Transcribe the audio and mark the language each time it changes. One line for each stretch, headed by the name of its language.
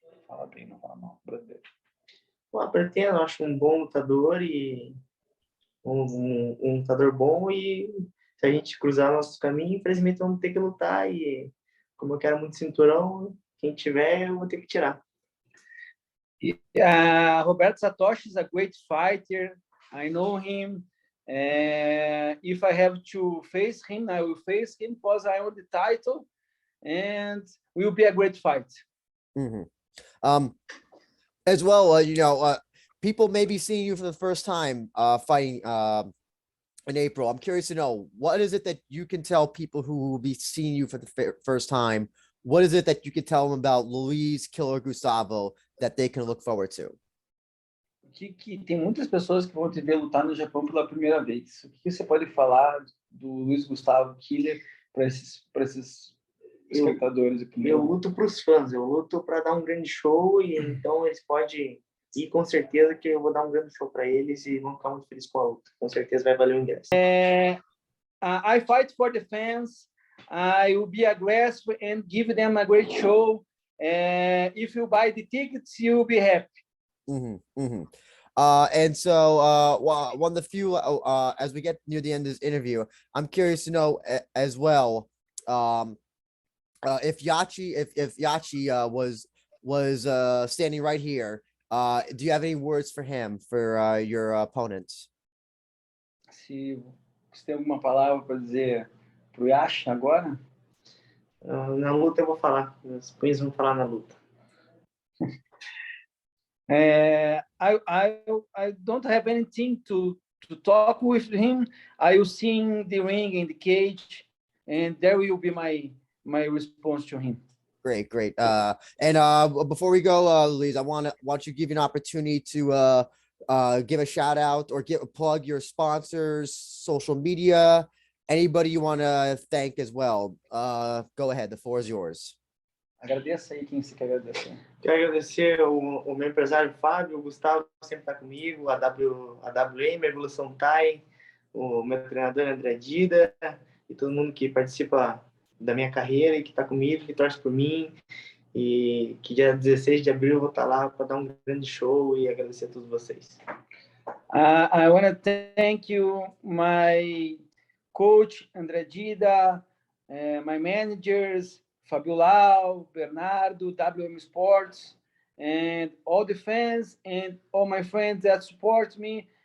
Portuguese: Fala bem, não fala mal, brasileiro. Pretendo, acho um bom lutador e um lutador bom, e se a gente cruzar nossos caminhos, infelizmente vamos ter que lutar, e como eu quero muito cinturão, quem tiver eu vou ter que tirar.
English: Roberto Satoshi is a great fighter. I know him. If I have to face him, I will face him because I own the title, and will be a great fight. As well, people may be seeing you for the first time fighting in April. I'm curious to know, what is it that you can tell people who will be seeing you for the first time? What is it that you can tell them about Luiz Killer Gustavo that they can look forward to?
Portuguese: Que tem muitas pessoas que vão te ver lutar no Japão pela primeira vez. O que você pode falar do Luiz Gustavo Killer para esses espectadores aqui? Eu luto para os fãs, eu luto para dar um grande show, e então eles podem ir com certeza que eu vou dar um grande show para eles e vão ficar muito felizes com a luta. Com certeza vai valer o ingresso.
English: I fight for the fans. I will be aggressive and give them a great show. If you buy the tickets, you'll be happy. And so one of the few as we get near the end of this interview, I'm curious to know as well, if Yachi was standing right here, do you have any words for him, for your opponents?
Portuguese: Se você tem alguma palavra para dizer pro Yachi agora? Na luta eu vou falar, os punhos vão falar na luta.
English: I don't have anything to talk with him. I will see in the ring, in the cage, and there will be my response to him. Great. And before we go, Luiz, I want you to give you an opportunity to give a shout out or plug your sponsors, social media, anybody you want to thank as well. Go ahead, the floor is yours.
Portuguese: Agradeça aí quem você quer agradecer. Quero agradecer o meu empresário Fábio, o Gustavo sempre está comigo, a WM, a Evolução Thai, o meu treinador André Dida e todo mundo que participa da minha carreira e que está comigo, que torce por mim, e que dia 16 de abril eu vou estar lá para dar um grande show e agradecer a todos vocês.
English: I want to thank you, my coach André Dida, my managers Fabio Lau, Bernardo, WM Sports, and all the fans and all my friends that support me.